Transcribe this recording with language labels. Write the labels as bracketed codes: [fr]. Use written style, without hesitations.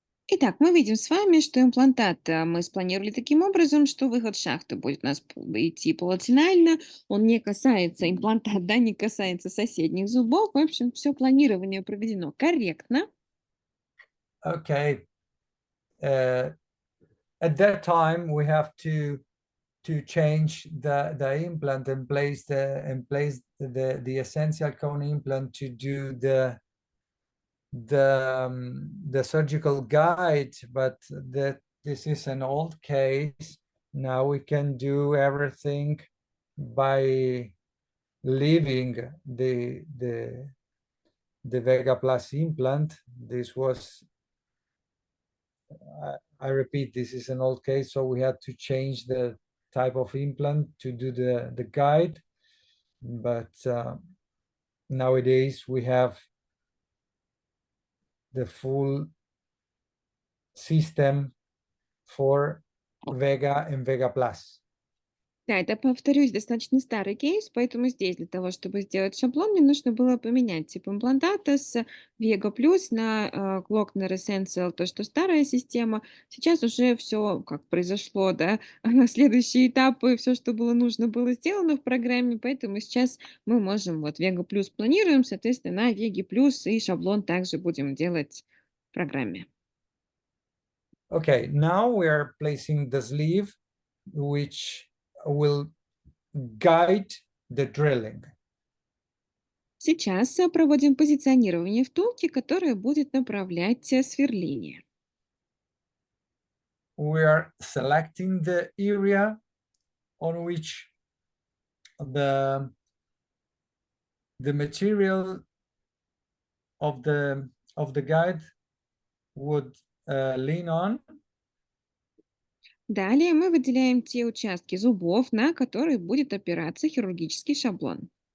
[ru] Итак, мы видим с вами, что имплантат мы спланировали таким образом, что выход шахты будет у нас идти полотинально, он не касается, имплантат, да, не касается соседних зубов. В общем, все планирование проведено корректно. [en] Okay, at that time we have to change the implant and place the essential cone implant to do the surgical guide, but that this is an old case. Now we can do everything by leaving the VEGA Plus implant. This was, I repeat, this is an old case, so we had to change the type of implant to do the guide. But nowadays we have the full system for VEGA and VEGA Plus. [ru] Да, это, повторюсь, достаточно старый кейс, поэтому здесь для того, чтобы сделать шаблон, мне нужно было поменять тип имплантата с VEGA Plus на KLOCKNER Essential, то, что старая система. Сейчас уже все как произошло, да, следующие этапы, все, что было нужно, было сделано в программе, поэтому сейчас мы можем, вот VEGA Plus планируем, соответственно, на VEGA Plus и шаблон также будем делать в программе. [en] Okay, now we are placing the sleeve, which will guide the drilling. [ru] Сейчас проводим позиционирование втулки, которая будет направлять сверление. [en] We are selecting the area on which the material of the guide would lean on. [ru] Далее мы выделяем те участки зубов, на которые будет опираться хирургический шаблон.